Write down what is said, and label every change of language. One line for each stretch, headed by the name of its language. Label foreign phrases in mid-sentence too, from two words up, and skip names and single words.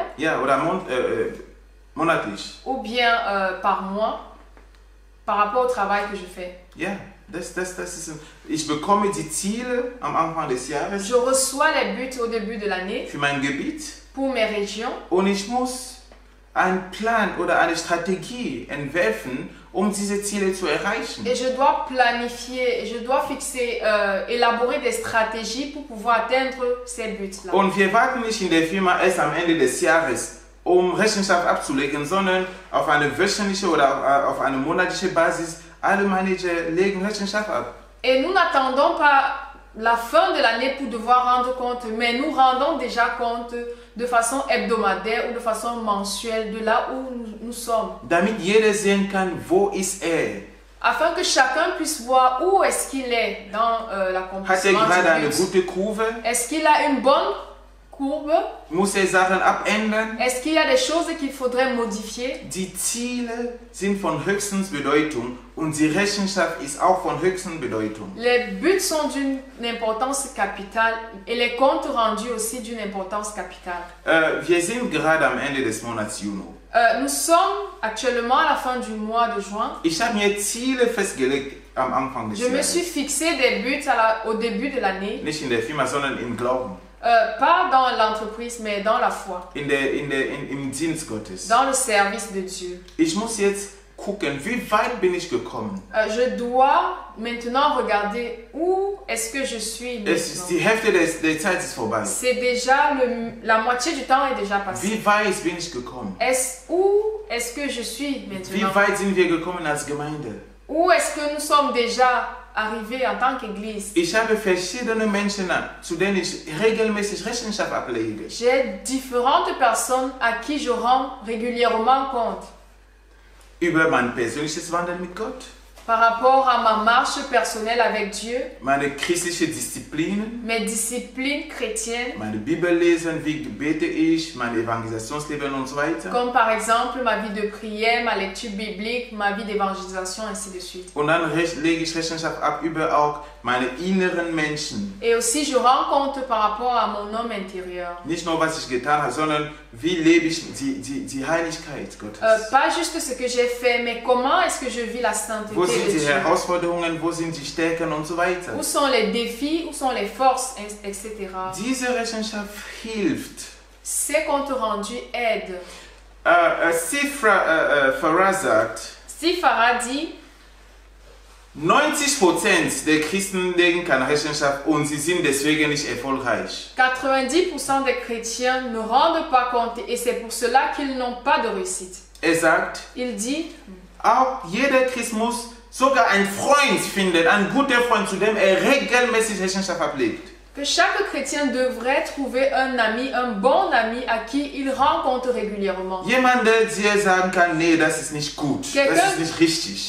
German: Ja, oder monatlich.
French: ou bien par mois par rapport au travail que je fais.
German: Ja, das ist, ich bekomme die Ziele am Anfang des Jahres
French: Je reçois les buts au début de l'année
German: für mein Gebiet
French: pour mes régions
German: und ich muss einen Plan oder eine Strategie entwerfen, diese Ziele zu erreichen.
French: et je dois planifier, et je dois fixer, élaborer des stratégies pour pouvoir atteindre ces buts-là.
German: Und wir warten nicht in der Firma erst am Ende des Jahres, Rechenschaft abzulegen, sondern auf eine wöchentliche oder auf eine monatliche Basis, alle Manager legen Rechenschaft ab.
French: Et nous n'attendons pas la fin de l'année pour devoir rendre compte, mais nous rendons déjà compte de façon hebdomadaire ou de façon mensuelle de là où nous sommes.
German: Damit jeder sehen kann, wo ist er.
French: Afin que chacun puisse voir où est-ce qu'il est dans
German: Hat er
French: l'accomplissement
German: gerade
French: du
German: eine
French: but.
German: gute Kurve?
French: Est-ce qu'il a une bonne courbe?
German: Muss Sachen abändern?
French: Est-ce qu'il y a des choses qu'il faudrait modifier?
German: Die Ziele sind von höchster Bedeutung und die Rechenschaft ist auch von höchster Bedeutung.
French: Les buts sont d'une importance capitale et les comptes rendus aussi d'une importance capitale.
German: Wir sind gerade am Ende des Monats Juni.
French: Nous sommes actuellement à la fin du mois de juin.
German: Ich habe mir Ziele festgelegt am Anfang des
French: Je me suis
German: Jahres.
French: fixé des buts au début de l'année.
German: Nicht in der Firma, sondern im Glauben.
French: Pas dans l'entreprise, mais dans la foi.
German: Im Dienst Gottes.
French: Dans le service de Dieu.
German: Ich muss jetzt gucken, wie weit bin ich gekommen.
French: Je dois maintenant regarder où est-ce que je suis maintenant.
German: Die Hälfte der Zeit ist vorbei.
French: C'est déjà la moitié du temps est déjà passé.
German: Wie weit bin ich gekommen?
French: Où est-ce que je suis maintenant?
German: Wie weit sind wir gekommen als Gemeinde?
French: Où est-ce que nous sommes déjà arrivés en tant qu'Église?
German: Ich habe verschiedene Menschen, zu denen ich regelmäßig Rechenschaft ablege.
French: J'ai différentes personnes à qui je rends régulièrement compte.
German: Über mein persönliches Wandeln mit Gott.
French: Par rapport à ma marche personnelle avec Dieu,
German: Meine christliche Disziplinen,
French: mes disciplines chrétiennes,
German: meine Bibel lesen, wie bete ich, mein Evangelisationsleben und so weiter.
French: comme par exemple ma vie de prière, ma lecture biblique, ma vie d'évangélisation, ainsi de suite.
German: Und dann lege ich Rechenschaft ab über auch meine inneren Menschen.
French: Et aussi je rends compte par rapport à mon homme intérieur.
German: Nicht nur, was ich getan habe, sondern wie lebe ich die Heiligkeit Gottes.
French: Pas juste ce que j'ai fait, mais comment est-ce que je vis la sainteté
German: Wo
French: de
German: sind die
French: Dieu?
German: Herausforderungen, wo sind die Stärken und so weiter.
French: Où sont les défis, où sont les forces, etc.
German: Diese Rechenschaft hilft.
French: Ces comptes rendus aident.
German: Farah sagt,
French: Steve Farah dit,
German: 90% der Christen legen keine Rechenschaft und sie sind deswegen nicht erfolgreich.
French: 90% des chrétiens ne rendent pas compte et c'est pour cela qu'ils n'ont pas de réussite.
German: Sagt,
French: Il dit,
German: auch jeder Christ muss sogar einen Freund finden, einen guten Freund, zu dem regelmäßig Rechenschaft ablegt.
French: que chaque chrétien devrait trouver un ami, un bon ami à qui il rend compte régulièrement.
German: Jemand, der dir sagen kann, nee, das ist nicht gut, das ist nicht richtig.